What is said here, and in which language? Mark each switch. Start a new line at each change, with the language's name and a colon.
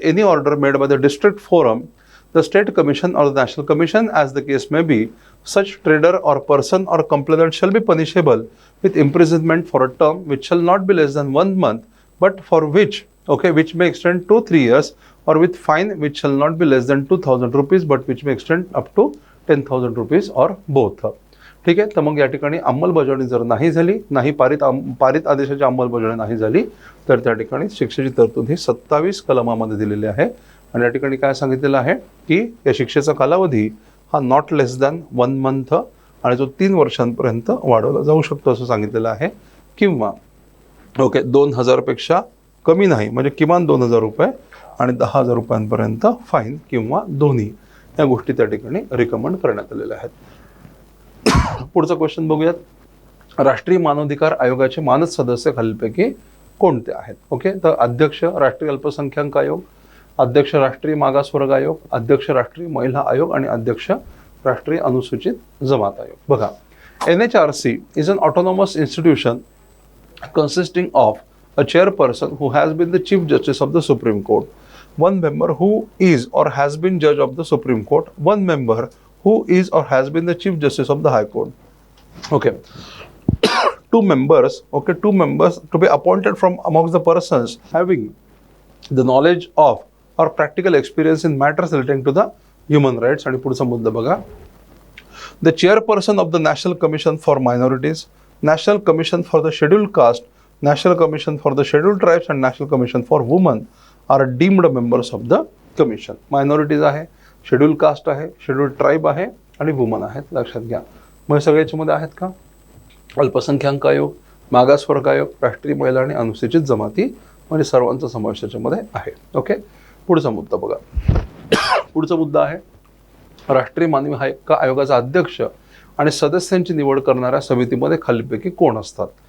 English: order made by the district forum, the state commission or the national commission, as the case may be, such trader or person or complainant shall be punishable with imprisonment for a term which shall not be less than 1 month, but for which may extend to 3 years, or with fine which shall not be less than 2,000 rupees, but which may extend up to 10,000 rupees, or both.
Marathi: ठीक आहे. तर मग या ठिकाणी अंमलबजावणी जर नाही झाली, पारित आदेशाची अंमलबजावणी नाही झाली, तर त्या ठिकाणी शिक्षेची तरतूद ही 27 कलमामध्ये दिलेली आहे. आणि या ठिकाणी काय सांगितलेलं आहे की या शिक्षेचा कालावधी हा
English: not less than 1 month
Marathi: आणि जो 3 वर्षांपर्यंत वाढवला जाऊ शकतो असं सांगितलेलं आहे. किंवा 2,000 पेक्षा कमी नाही, म्हणजे किमान 2,000 रुपये आणि 10,000 रुपयांपर्यंत फाईन किंवा दोन्ही या गोष्टी त्या ठिकाणी रिकमेंड करण्यात आलेल्या आहेत. पुढचा क्वेश्चन बघूयात. राष्ट्रीय मानवाधिकार आयोगाचे मानद सदस्य खालीलपैकी कोणते आहेत? तर अध्यक्ष राष्ट्रीय अल्पसंख्याक आयोग, अध्यक्ष राष्ट्रीय मागासवर्ग आयोग, अध्यक्ष राष्ट्रीय महिला आयोग आणि अध्यक्ष राष्ट्रीय अनुसूचित जमात आयोग.
English: बघा, NHRC is an autonomous institution consisting of a chairperson who has been the Chief Justice of the Supreme Court, one member who is or has been Judge of the Supreme Court, one member who is or has been the Chief Justice of the High Court. Two members to be appointed from amongst the persons having the knowledge of or practical experience in matters relating to the human rights.
Marathi: आणि पुढचा मुद्दा बघा.
English: The chairperson of the National Commission for Minorities, National Commission for the Scheduled Caste, National Commission for the Scheduled Tribes and National Commission for Women are deemed members of the Commission.
Marathi: Minorities आहे, Scheduled Caste आहे, Scheduled Tribe आहे आणि Women आहेत. लक्षात घ्या. मग सगळे याच्यामध्ये आहेत का? अल्पसंख्याक आयोग, मागासवर्ग आयोग, राष्ट्रीय महिला आणि अनुसूचित जमाती, म्हणजे सर्वांचा समावेश याच्यामध्ये आहे. पुढचा मुद्दा बघा. पुढचा मुद्दा आहे राष्ट्रीय मानवी हक्क आयोगाचा अध्यक्ष आणि सदस्यांची निवड करणाऱ्या समितीमध्ये खालीलपैकी कोण असतात?